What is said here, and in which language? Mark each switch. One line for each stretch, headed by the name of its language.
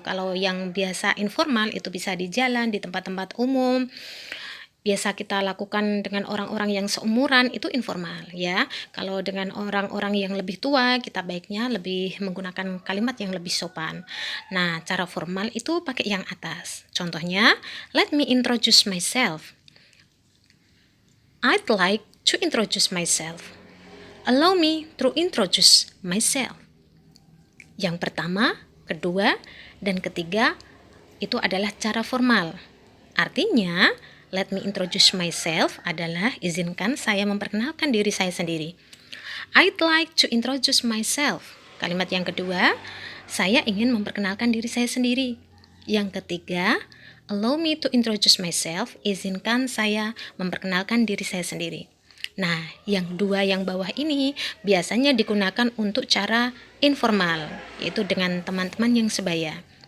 Indonesian: Kalau yang biasa informal itu bisa di jalan, di tempat-tempat umum. Biasa kita lakukan dengan orang-orang yang seumuran itu informal ya. Kalau dengan orang-orang yang lebih tua, kita baiknya lebih menggunakan kalimat yang lebih sopan. Nah, cara formal itu pakai yang atas. Contohnya,
English: let me introduce myself. I'd like to introduce myself. Allow me to introduce myself.
Indonesian: Yang pertama, kedua, dan ketiga itu adalah cara formal. Artinya,
English: let me introduce myself
Indonesian: adalah izinkan saya memperkenalkan diri saya sendiri.
English: I'd like to introduce myself.
Indonesian: Kalimat yang kedua, saya ingin memperkenalkan diri saya sendiri. Yang ketiga,
English: allow me to introduce myself,
Indonesian: izinkan saya memperkenalkan diri saya sendiri. Nah, yang dua yang bawah ini biasanya digunakan untuk cara informal, yaitu dengan teman-teman yang sebaya.